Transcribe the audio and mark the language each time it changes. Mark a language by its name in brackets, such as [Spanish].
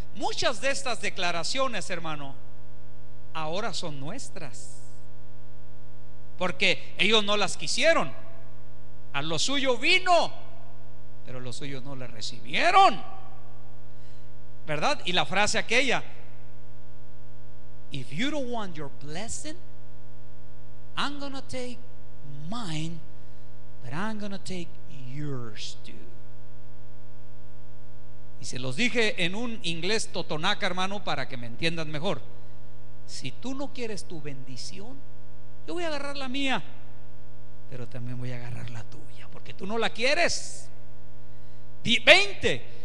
[Spanish] Muchas de estas declaraciones, hermano, ahora son nuestras, porque ellos no las quisieron. A lo suyo vino, pero los suyos no le recibieron, ¿verdad? Y la frase aquella, [English] if you don't want your blessing, I'm gonna take mine, but I'm gonna take yours too. [Spanish] Y se los dije en un inglés totonaca, hermano, para que me entiendan mejor. si tú no quieres tu bendición, yo voy a agarrar la mía, pero también voy a agarrar la tuya, porque tú no la quieres. 20.